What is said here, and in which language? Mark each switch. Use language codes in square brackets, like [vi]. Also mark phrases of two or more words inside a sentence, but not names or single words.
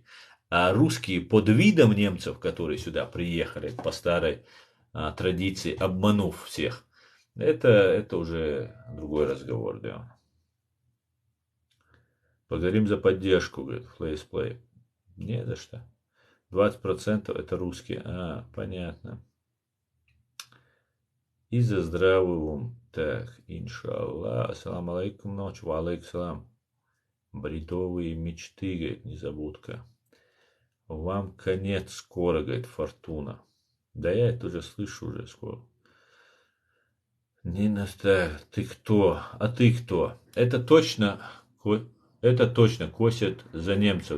[ru] А русские под видом немцев, которые сюда приехали по старой традиции, обманув всех, это уже другой разговор, да. Благодарим за поддержку, говорит, Флейсплей. Не за что. 20% это русские. Понятно. И за здравый ум. Так, [ar] иншаллах. السلام عليكم, ночь. وعليكم السلام. [ru] Бредовые мечты, говорит, незабудка. Вам конец скоро, говорит, Фортуна. Да я это уже слышу уже скоро. Не наставь. Ты кто? А ты кто? Это точно косят за немцев.